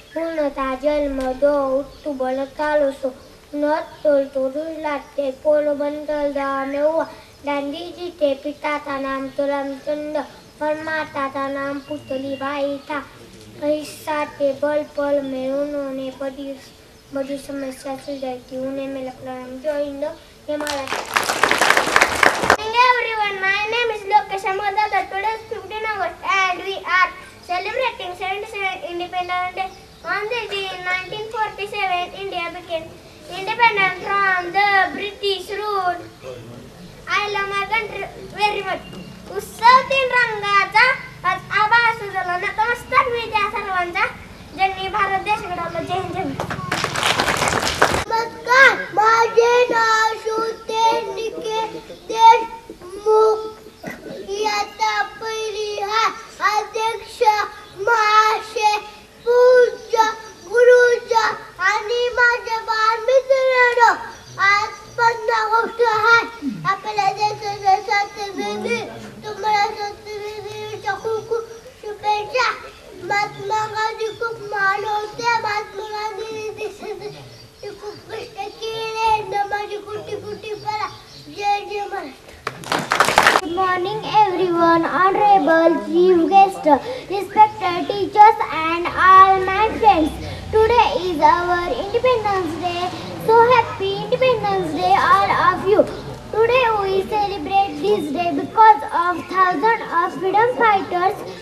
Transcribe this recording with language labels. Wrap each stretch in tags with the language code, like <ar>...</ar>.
<hi>उनका जन्म 2 अक्टूबर 1869 के पोरबंदर गाँव में हुआ. गांधी जी के पिता का नाम करमचंद और माता का नाम पुतलीबाई था. अहिंसा के बल पर में उन्होंने बड़ी समस्या सुलझाई थी. उन्हें मेरा प्रणाम. जय हिंद, जय Maharashtra.</hi> <en>Everyone, my name is Lokesh Amodada. Today is 15 August and we are celebrating 77th Independence Day. On this day in 1947, India became independent from the British rule. I love my country very much.</en> <mr>उत्सव 3 रंगाचा आज आभास झाला. नमस्कार मी त्या सर्वांचा ज्यांनी भारत देश घडवला. जय हिंद, जय महाराष्ट्र. नमस्कार, माझे नाव सुतेनिके देशमुख. इयत्ता पहिली आहे. अध्यक्ष महाशय, पूज्य गुरुजन आणि माझ्या बालमित्रांनो, आज 15 ऑगस्ट आहे. आपल्या देशाच्या स्वातंत्र्याने तुम्हाला स्वातंत्र्याच्या खूप खूप शुभेच्छा. महात्मा गांधी खूप महान होते. महात्मा गांधीने देशासाठी खूप कष्ट केले. माझी कुटी कुटी करा. जय जय Maharashtra.</mr> <en>Good morning everyone, honorable chief guest, respected teachers and all my friends. Today is our Independence Day. So happy Independence Day all of you. Today we celebrate this day because of thousands of freedom fighters.</en>